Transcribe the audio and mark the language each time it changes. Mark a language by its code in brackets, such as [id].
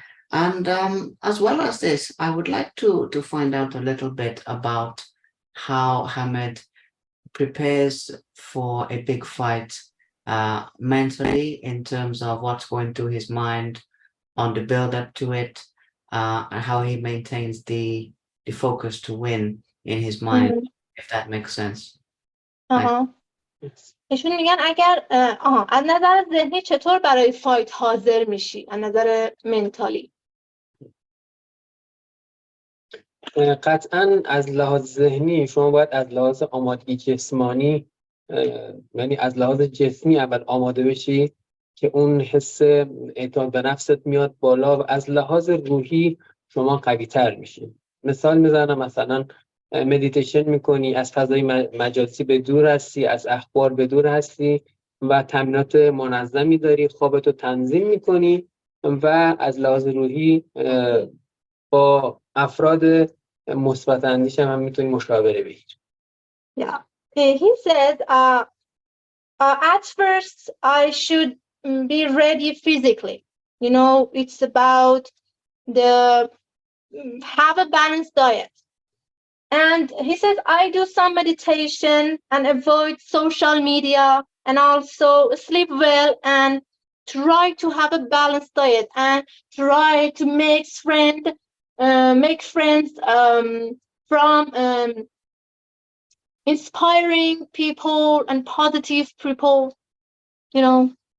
[en] And as well as this, I would like to find out a little bit about how Hamed prepares for a big fight mentally in terms of what's going through his mind on the build up to it, and how he maintains the focus to win in his mind, if that makes sense. [fa] ایشون میگن اگر از نظر ذهنی چطور برای فایت حاضر میشی از نظر منتالی؟ قطعا از لحاظ ذهنی شما باید از لحاظ آمادگی جسمانی یعنی از لحاظ جسمی اول آماده بشی که اون حس اعتماد به نفست میاد بالا و از لحاظ روحی شما قوی تر میشی. مثال میزنم، مثلا مدیتیشن میکنی، از فضای مجازی به دور هستی، از اخبار به دور هستی و تمرینات منظمی داری، خوابتو تنظیم میکنی و از لحاظ روحی با افراد مثبت اندیش هم میتونی مشاوره بگیری. [en] Yeah. He said at first I should be ready physically. You know, it's about the have a balanced diet. And he says I do some meditation and avoid social media and also sleep well and try to have a balanced diet and try to make friends from inspiring people and positive people, you know.